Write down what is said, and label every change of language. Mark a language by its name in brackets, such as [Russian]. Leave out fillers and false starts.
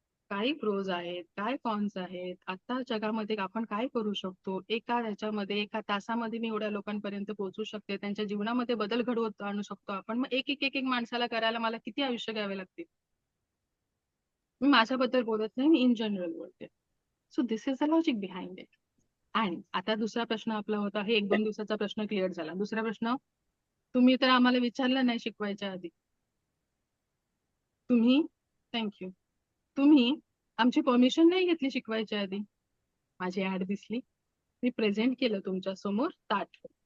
[Marathi] काही प्रोज आहेत, काय कॉन्स आहेत, आता जगामध्ये आपण काय करू शकतो? एका तासामध्ये मी एवढ्या लोकांपर्यंत पोहोचू शकते, त्यांच्या जीवनामध्ये बदल घडवून आणू शकतो आपण. मग एक माणसाला करायला मला किती आयुष्य घ्यावे लागतील? मी माझ्याबद्दल बोलत नाही, मी [English] in general [Marathi] बोलते. [English] So this is the logic behind it. [Marathi] आणि आता दुसरा प्रश्न आपला होता, हे 1-2 दिवसाचा प्रश्न क्लिअर झाला. दुसरा प्रश्न, तुम्ही तर आम्हाला विचारलं नाही शिकवायच्या आधी. थँक्यू. तुम्ही आमची परमिशन नाही घेतली शिकवायच्या आधी. माझी ऍड दिसली, मी प्रेझेंट केलं तुमच्या समोर ताट.